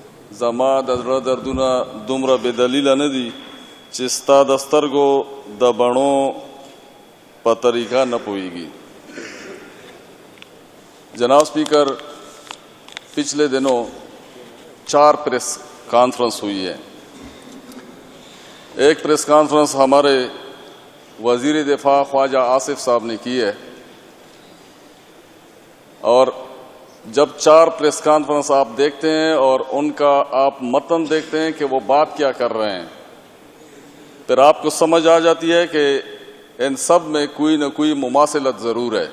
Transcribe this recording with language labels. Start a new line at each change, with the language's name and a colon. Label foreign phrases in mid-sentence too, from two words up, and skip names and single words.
Pashto: زما د زړه دردونه دومره بې دلیله نه دي چې ستا د سترګو د بڼو په طریقه نه پوهیږي.
Urdu: جناب اسپیکر، پچھلے دنوں 4
English: press conference
Urdu: ہوئی ہے. ایک
English: press conference
Urdu: ہمارے وزیر دفاع خواجہ آصف صاحب نے کی ہے اور جب 4
English: press conference
Urdu: آپ دیکھتے ہیں اور ان کا آپ متن دیکھتے ہیں کہ وہ بات کیا کر رہے ہیں، پھر آپ کو سمجھ آ جاتی ہے کہ ان سب میں کوئی نہ کوئی مماثلت ضرور ہے.